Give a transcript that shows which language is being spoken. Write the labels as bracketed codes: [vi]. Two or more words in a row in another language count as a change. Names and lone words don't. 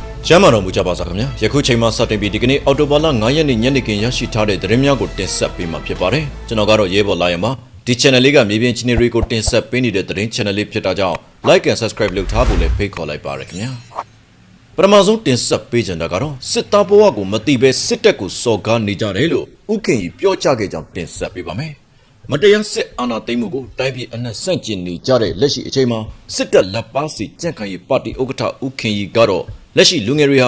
[my] ကျမ်းမာတော်မူကြပါစားခင်ဗျာယခုချိန်မှာစတင်ပြီးဒီကနေ့အော်တိုဘာလ9ရက်နေ့ညနေခင်းရရှိထားတဲ့သတင်းများကိုတင်ဆက်ပေးမှာဖြစ်ပါတယ်ကျွန်တော်ကတော့ရဲဘော်လာရမှာဒီ channel လေးကမြေပြင်ချင်းတွေကိုတင်ဆက်ပေးနေတဲ့သတင်း channel လေးဖြစ်တာကြောင့် [en] like and subscribe [my] လုပ်ထားဖို့လည်းဖိတ်ခေါ်လိုက်ပါရခင်ဗျာပထမဆုံးတင်ဆက်ပေးချင်တာကတော့စစ်သားဘဝကိုမ တိပဲစစ်တပ်ကိုစော်ကားနေကြတယ်လို့ဥခင်ကြီးပြောကြားခဲ့ကြောင်းတင်ဆက်ပေးပါမယ်မတရားစစ်အာဏာသိမ်းမှုကိုတိုင်းပြည်အနှံ့ဆန့်ကျင်နေကြတဲ့လက်ရှိအချိန်မှာစစ်တပ်လက်ပါစီကြန့်ခိုင်ရေးပါတီဥက္ကဋ္ဌဥခင်ကြီးကတော့လက်ရှိလူငယ်တွေဟာ